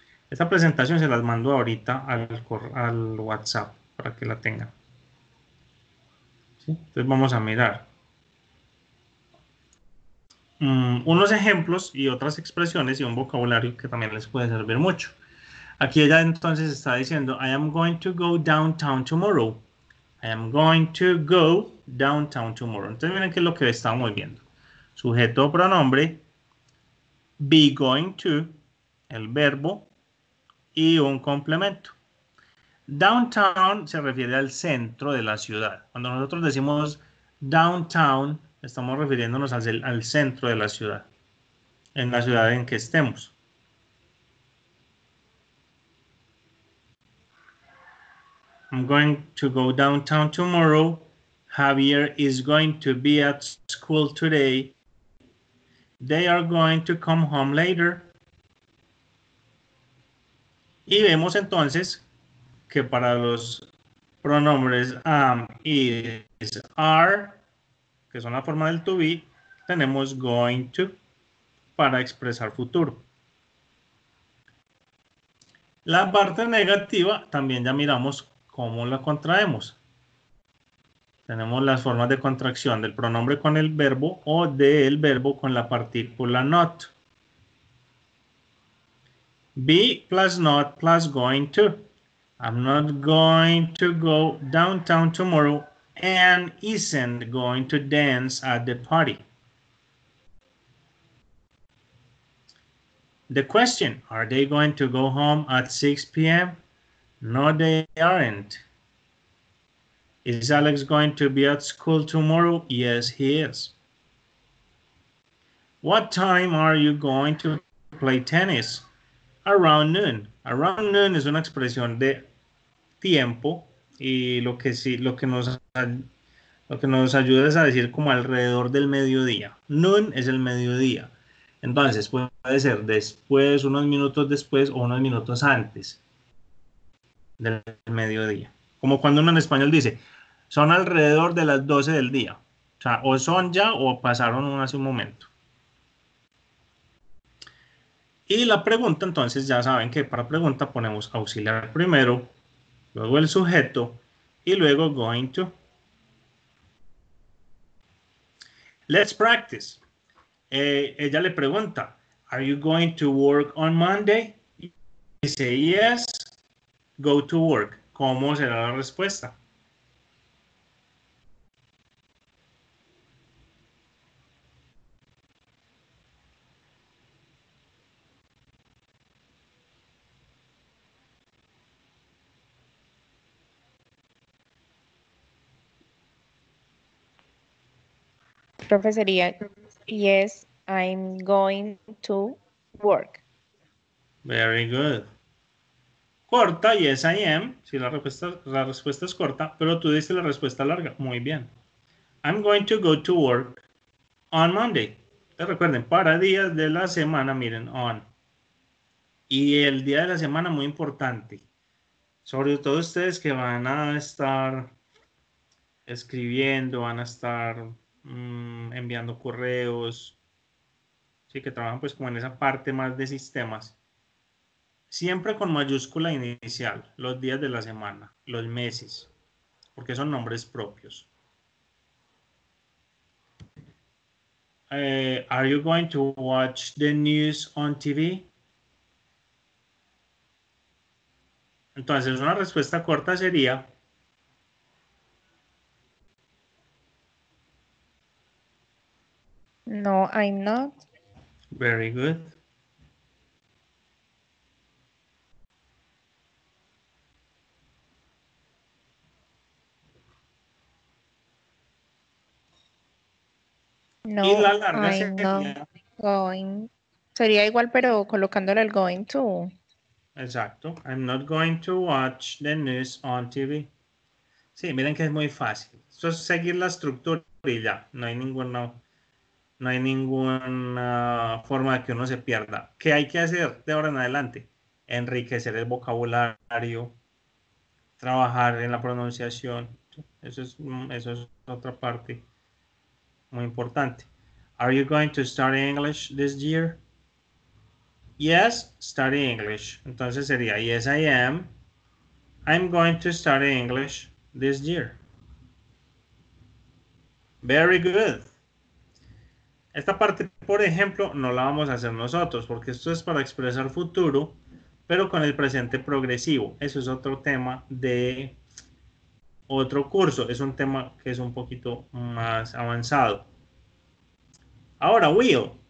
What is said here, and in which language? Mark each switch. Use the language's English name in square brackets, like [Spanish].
[Spanish] Esta presentación se las mando ahorita al WhatsApp para que la tengan. ¿Sí? Entonces vamos a mirar unos ejemplos y otras expresiones y un vocabulario que también les puede servir mucho. Aquí ella entonces está diciendo, [English] I am going to go downtown tomorrow. I am going to go downtown tomorrow. [Spanish] Entonces miren qué es lo que estamos viendo. Sujeto o pronombre, be going to, el verbo y un complemento. Downtown se refiere al centro de la ciudad. Cuando nosotros decimos downtown, estamos refiriéndonos al centro de la ciudad, en la ciudad en que estemos. [English] I'm going to go downtown tomorrow. Javier is going to be at school today. They are going to come home later. [Spanish] Y vemos entonces que para los pronombres am, is, are, que son la forma del to be, tenemos going to para expresar futuro. La parte negativa también ya miramos cómo la contraemos. Tenemos las formas de contracción del pronombre con el verbo o del verbo con la partícula not. [English] Be plus not plus going to. I'm not going to go downtown tomorrow and isn't going to dance at the party. The question, are they going to go home at 6 p.m.? No, they aren't. Is Alex going to be at school tomorrow? Yes, he is. What time are you going to play tennis? Around noon. Around noon [Spanish] es una expresión de tiempo y lo que nos ayuda es a decir como alrededor del mediodía. Noon es el mediodía. Entonces puede ser después, unos minutos después o unos minutos antes del mediodía. Como cuando uno en español dice, son alrededor de las 12 del día. O sea, o son ya o pasaron hace un momento. Y la pregunta, entonces ya saben que para pregunta ponemos auxiliar primero, luego el sujeto y luego going to. [English] Let's practice. [Spanish] Ella le pregunta, [English] are you going to work on Monday? [Spanish] Dice [English] yes, go to work. [Spanish] ¿Cómo será la respuesta? Profe, sería, [English] yes, I'm going to work. Very good. [Spanish] Corta, [English] yes I am. [Spanish] Si la respuesta es corta, pero tú diste la respuesta larga. Muy bien. [English] I'm going to go to work on Monday. [Spanish] Entonces, recuerden, para días de la semana, miren, on. Y el día de la semana, muy importante. Sobre todo ustedes que van a estar escribiendo, van a estar enviando correos, sí, que trabajan pues como en esa parte más de sistemas. Siempre con mayúscula inicial, los días de la semana, los meses, porque son nombres propios. [English] Are you going to watch the news on TV? [Spanish] Entonces, una respuesta corta sería [English] No, I'm not. very good. No, [Spanish] Y la larga [English] I'm not [Spanish] sería going. Sería igual, pero colocándole el going to. Exacto. [English] I'm not going to watch the news on TV. [Spanish] Sí, miren que es muy fácil. Esto es seguir la estructura y ya. No hay ninguna forma de que uno se pierda. ¿Qué hay que hacer de ahora en adelante? Enriquecer el vocabulario, trabajar en la pronunciación. Eso es otra parte muy importante. [English] Are you going to study English this year? Yes, study English. [Spanish] Entonces sería [English] yes, I am. I'm going to study English this year. Very good. [Spanish] Esta parte, por ejemplo, no la vamos a hacer nosotros porque esto es para expresar futuro, pero con el presente progresivo. Eso es otro tema de otro curso. Es un tema que es un poquito más avanzado. Ahora, will.